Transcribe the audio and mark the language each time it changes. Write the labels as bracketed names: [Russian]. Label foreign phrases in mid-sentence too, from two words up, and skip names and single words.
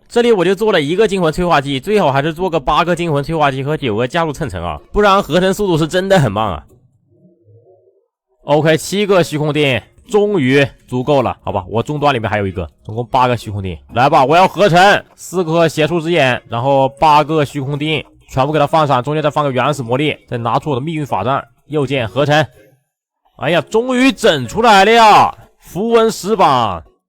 [Chinese] 这裡我就做了1個精魂催化劑，最好還是做個8個精魂催化劑和9個加速蹭层啊，不然合成速度是真的很慢啊。OK， 7個虛空锭終於足夠了，好吧，我終端裡面還有一個，總共8個虛空锭。來吧，我要合成4顆邪術之眼，然後8個虛空锭，全部給它放上，中間再放個原始魔力，再拿出我的命運法杖，右键合成。哎呀，終於整出來了呀！符文10榜，